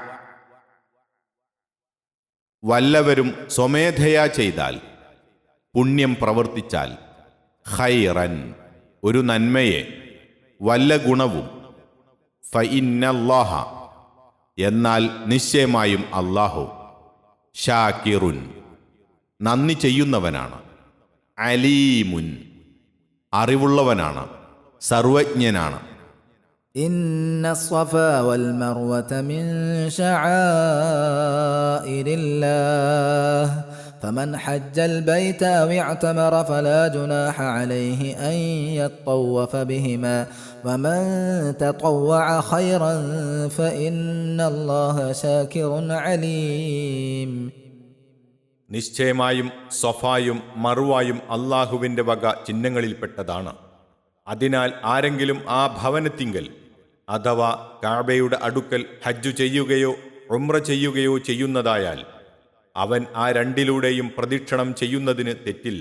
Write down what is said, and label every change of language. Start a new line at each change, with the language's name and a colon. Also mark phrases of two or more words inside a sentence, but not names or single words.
Malayalam: വല്ലവരും സ്വമേധയാ ചെയ്താൽ, പുണ്യം പ്രവർത്തിച്ചാൽ, ഖൈറൻ, ഒരു നന്മയെ, വല്ല ഗുണവും, ഫഇന്നല്ലാഹ, എന്നാൽ നിശ്ചയമായും അല്ലാഹു, ഷാകിറുൻ, നന്ദി ചെയ്യുന്നവനാണ്, അലീമുൻ, അറിവുള്ളവനാണ്, സർവജ്ഞനാണ്.
Arabic: ഇന്ന الصفا والمروة من شعائر الله فمن حج البيت أو اعتمر فلا جناح عليه أن يطوف بهما ومن تطوع خيرا فإن الله شاكر عليم.
Malayalam: നിശ്ചയമായും സൊഫായും മറുവായും അല്ലാഹുവിൻ്റെ വക ചിഹ്നങ്ങളിൽപ്പെട്ടതാണ്. അതിനാൽ ആരെങ്കിലും ആ ഭവനത്തിങ്കൽ അഥവാ കഅബയുടെ അടുക്കൽ ഹജ്ജു ചെയ്യുകയോ ഉംറ ചെയ്യുകയോ ചെയ്യുന്നതായാൽ അവൻ ആ രണ്ടിലൂടെയും പ്രദക്ഷിണം ചെയ്യുന്നതിന് തെറ്റില്ല.